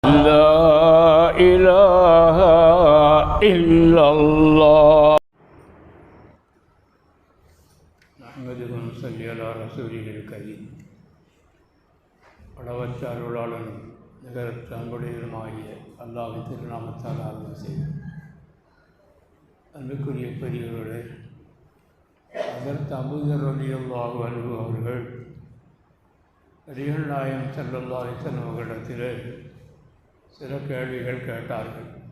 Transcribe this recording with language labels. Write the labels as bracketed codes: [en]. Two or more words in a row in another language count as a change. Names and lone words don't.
[ar] لا إله إلا الله نحمده ونصلي على رسوله الكريم [ta] அளவற்ற அருளாளனும் நிகரற்ற அன்புடையவனுமாகிய அல்லாஹ்வின் திருநாமத்தால் ஆரம்பம் செய்வோம். அன்புக்குரிய பெரியவர்களே, ஹஜ்ரத் அபூதர் [ar] رضي الله عنه [ta] அவர்கள் நபிகள் நாயகம் [ar] صلى الله عليه وسلم [ta] அவர்களிடத்தில் சில கேள்விகள் கேட்டார்கள்.